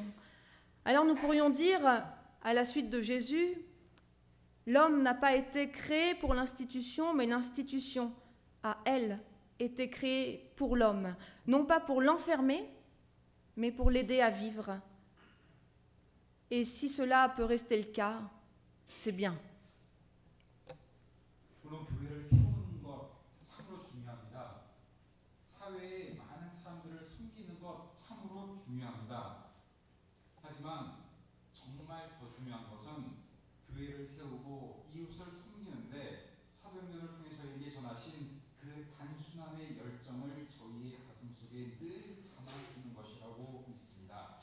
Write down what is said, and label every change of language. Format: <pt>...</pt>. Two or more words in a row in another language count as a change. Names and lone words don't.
<fr>Alors nous pourrions dire, à la suite de Jésus, l'homme n'a pas été créé pour l'institution, mais l'institution a, elle, été créée pour l'homme. Non pas pour l'enfermer, mais pour l'aider à vivre. Et si cela peut rester le cas, c'est bien.</fr> <ko>물론 교회를 세우는 것 참으로 중요합니다. 사회에 많은 사람들을 섬기는 것 참으로 중요합니다. 하지만 정말 더 중요한 것은 교회를 세우고 이웃을 섬기는데 사도행전을 통해 저희에게 전하신 그 단순함의 열정을 저희의 가슴속에 늘 담아주는 것이라고 믿습니다.</ko>